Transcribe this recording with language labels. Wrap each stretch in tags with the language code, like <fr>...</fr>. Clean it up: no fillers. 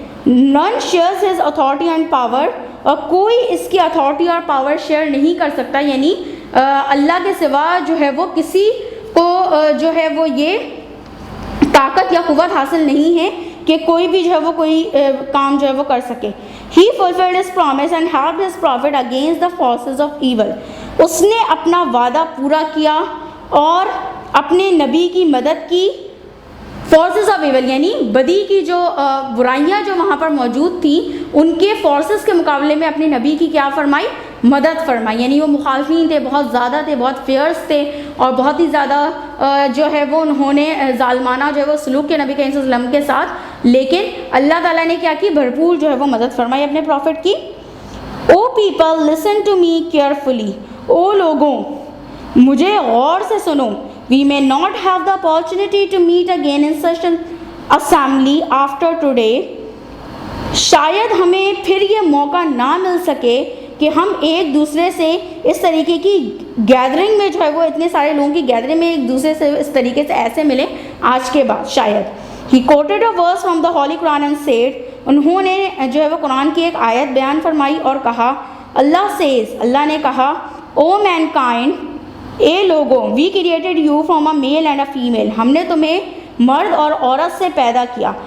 <en>none shares his authority and power,</en> <ur>اور کوئی اس کی اتھارٹی اور پاور شیئر نہیں کر سکتا, یعنی اللہ کے سوا جو ہے وہ کسی کو جو ہے وہ یہ طاقت یا قوت حاصل نہیں ہے کہ کوئی بھی جو ہے وہ کوئی کام جو ہے وہ کر سکے.</ur> <en>He fulfilled his promise and helped his prophet against the forces of evil.</en> <ur>اس نے اپنا وعدہ پورا کیا اور اپنے نبی کی مدد کی. فورسز آف ایول یعنی بدی کی جو برائیاں جو وہاں پر موجود تھیں ان کے فورسز کے مقابلے میں اپنے نبی کی کیا فرمائی, مدد فرمائی. یعنی وہ مخالفین تھے, بہت زیادہ تھے, بہت فیئرس تھے, اور بہت ہی زیادہ جو ہے وہ انہوں نے ظالمانہ جو ہے وہ سلوک کے نبی کریم صلی اللہ علیہ وسلم کے ساتھ, لیکن اللہ تعالیٰ نے کیا کی, بھرپور جو ہے وہ مدد فرمائی اپنے پروفٹ کی.</ur> <en>O people listen to me carefully,</en> <ur>او لوگوں مجھے غور سے سنو.</ur> <en>We may not have the opportunity to meet again in such an assembly after today.</en> <ur>شاید ہمیں پھر یہ موقع نہ مل سکے کہ ہم ایک دوسرے سے اس طریقے کی گیدرنگ میں جو ہے وہ اتنے سارے لوگوں کی گیدرنگ میں ایک دوسرے سے اس طریقے سے ایسے ملیں آج کے بعد شاید.</ur> <en>He quoted a verse from the Holy Quran and said,</en> <ur>انہوں نے جو ہے وہ قرآن کی ایک آیت بیان فرمائی اور کہا, اللہ says, اللہ نے کہا,</ur> <en>O mankind,</en> <ur>اے لوگوں,</ur> <en>we created you from a male and a female,</en> <ur>ہم نے تمہیں مرد اور عورت سے پیدا کیا.</ur>